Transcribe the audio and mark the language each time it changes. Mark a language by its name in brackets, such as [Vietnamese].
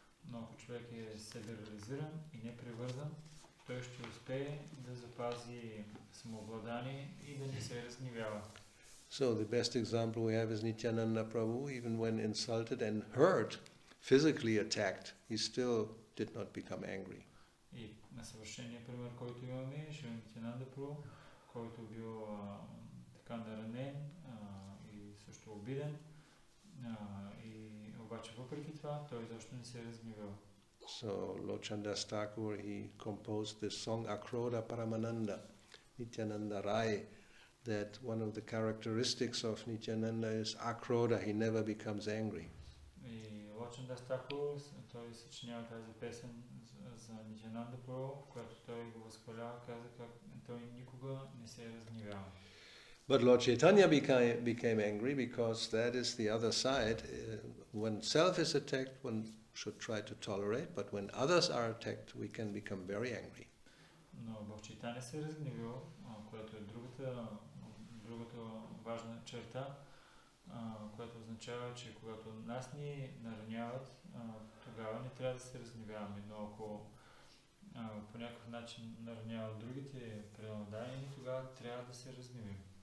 [Bulgarian] Но ако човек е себереализиран и непревързан, той ще успее да запази самообладание и да не се разгневява. [English] So the best example we have is Nityananda Prabhu. Even when insulted and hurt, physically attacked, he still did not become angry. [Bulgarian] И на съвършения пример, който имаме, е Нитянанда Прабhu, който бил така наранен и също обиден. И обаче въпреки това, той изобщо не се е разгневил. [English] So Lochandas Thakur, he composed this song Akroda Paramananda, Nityananda Rai, that one of the characteristics of Nityananda is Akroda, he never becomes angry. [Bulgarian] И Лочандас Тхакур, той съчинява тази песен за Нитянанда Прабhu, в която той го възхвалява, каза, той никога не се разгневява. [English] But Lord Chaitanya became angry because that is the other side. When self is attacked, one should try to tolerate, but when others are attacked, we can become very angry. [Bulgarian] Но Бог Чайтаня се разгневил, което е другата важна черта, което означава, че когато нас ни нараняват, тогава не трябва да се разгневяваме, но ако по някакъв начин нараняват другите преданодайни, тогава трябва да се разгневим.